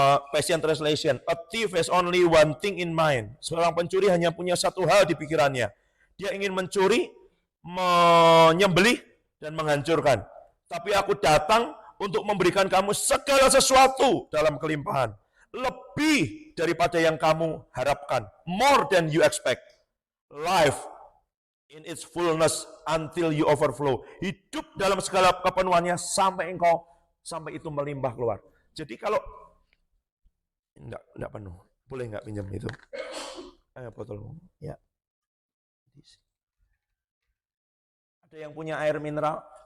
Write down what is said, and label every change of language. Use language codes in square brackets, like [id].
[en] Passion Translation, a thief has only one thing in mind. [id] Seorang pencuri hanya punya satu hal di pikirannya. Dia ingin mencuri, menyembelih, dan menghancurkan. Tapi aku datang untuk memberikan kamu segala sesuatu dalam kelimpahan. Lebih daripada yang kamu harapkan. [en] More than you expect. Life in its fullness until you overflow. [id] Hidup dalam segala kepenuhannya sampai itu melimpah keluar. Jadi kalau enggak penuh. Boleh enggak pinjam itu? Botol. Ya. Ada yang punya air mineral?